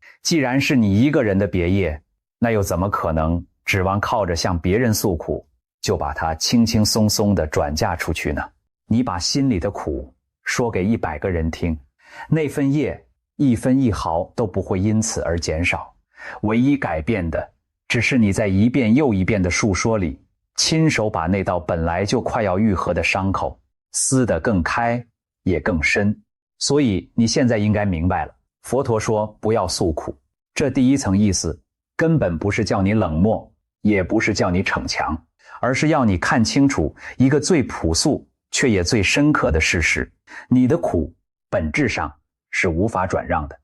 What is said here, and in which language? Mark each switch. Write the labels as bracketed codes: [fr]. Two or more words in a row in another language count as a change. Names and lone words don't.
[zh] 既然是你一個人的別業，那又怎麼可能指望靠着向別人訴苦，就把它輕輕鬆鬆地轉嫁出去呢？你把心裡的苦說給100個人聽，那份業一分一毫都不會因此而減少，唯一改變的只是你在一遍又一遍的述說裡，親手把那道本來就快要愈合的傷口撕得更開也更深。所以你現在應該明白了，佛陀說不要訴苦，這第一層意思根本不是叫你冷漠，也不是叫你逞強，而是要你看清楚一個最樸素卻也最深刻的事實：你的苦本質上是無法轉讓的。